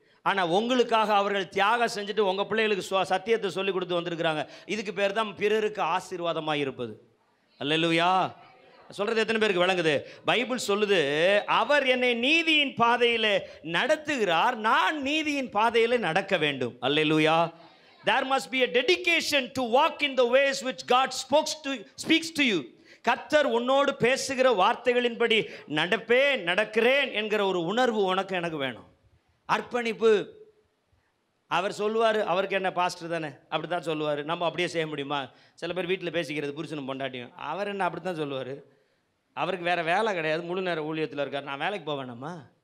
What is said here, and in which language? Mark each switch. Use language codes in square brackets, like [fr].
[ta] ஆனால் உங்களுக்காக அவர்கள் தியாகம் செஞ்சுட்டு உங்கள் பிள்ளைகளுக்கு சத்தியத்தை சொல்லி கொடுத்து வந்திருக்கிறாங்க. இதுக்கு பேர் தான் பிறருக்கு ஆசீர்வாதமாக இருப்பது. அல்லேலூயா. சொல்கிறது எத்தனை பேருக்கு விளங்குது? பைபிள் சொல்லுது, அவர் என்னை நீதியின் பாதையில் நடத்துகிறார், நான் நீதியின் பாதையில் நடக்க வேண்டும். அல்லேலூயா. [en] There must be a dedication to walk in the ways which God speaks to you. [ta] கர்த்தர் உன்னோடு பேசுகிற வார்த்தைகளின்படி நடக்கிறேன் என்கிற ஒரு உணர்வு உனக்கு எனக்கு வேணும். அர்ப்பணிப்பு. அவர் சொல்லுவார், அவருக்கு என்ன பாஸ்டர் தானே, அப்படி தான் சொல்லுவார். நம்ம அப்படியே செய்ய முடியுமா? சில பேர் வீட்டில் பேசிக்கிறது புருஷனும் பொண்டாட்டியும். அவர் என்ன அப்படி தான் சொல்லுவார். அவருக்கு வேறு வேலை கிடையாது, முழு நேர ஊழியத்தில் இருக்கார். நான் வேலைக்கு போக வேணாமா?